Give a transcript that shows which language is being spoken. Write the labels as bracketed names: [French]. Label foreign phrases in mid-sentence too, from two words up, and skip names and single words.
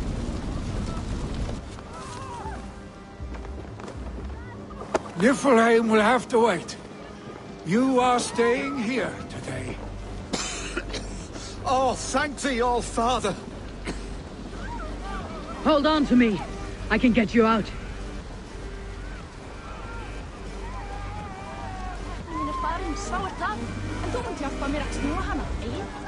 [English] Niflheim will have to wait. You are staying here today. Oh, thank thee, all father. Hold on to me. I can get you out. [Icelandic] Mín farin, sá það. En þú munt hjálpa mér að snúa hana, eigi?